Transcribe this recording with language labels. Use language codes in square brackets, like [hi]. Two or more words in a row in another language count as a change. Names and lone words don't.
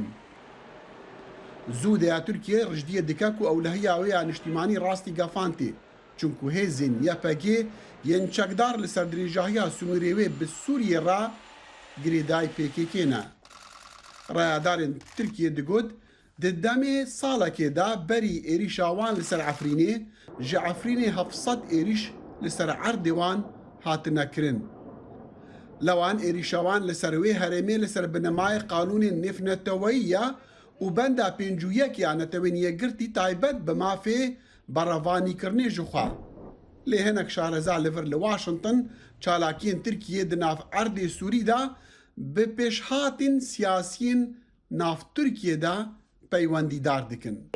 [ku] Zûdeya Tirkiye rijdiye dike ku ewlehiya wê ya niştîmanî rastî gefantê çunku hêzên YPG yên çekdar li ser dirêjahiya Sumîrê wê bi Sûriyê re girêdayî PKK ne. Rayadarên Tirkiye digot di demê salekê de berî êrîşa wan li ser Efrînê ji Efrînê 700 êrîş li ser erdê wan hatine kirin. لەوان ێریشەوان لەسەر وێ هەرێمێ لەسەر بنەمای قانونên nêfneteweyî û benda pêncûyekiya netewên yekgirtî taybet bi mafê berevanîkirinê ji xwe. Lê hinek şareza li vir li Washington çalakiyên Tirkiyê di nav erdê Sûrî de bi pêşhatên siyasiyên nav Tirkiye de peywendîdar dikin.